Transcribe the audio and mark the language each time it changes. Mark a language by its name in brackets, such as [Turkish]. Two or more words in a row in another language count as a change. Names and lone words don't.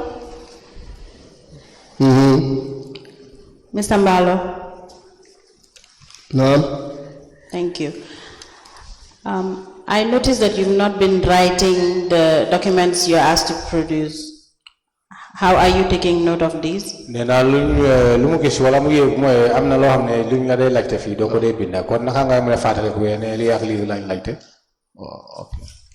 [English] Mr. Mbalo? No. Thank you. I noticed that you've not been writing the documents you're asked to produce. How are you taking note of these? [Wolof] Nena lumu kesi wala muye moy amna lo xamne luñ la day laajte fi do ko day binda kon naka nga mëna fatale ko yene li ak li lañ laajte. [English] Oh, okay.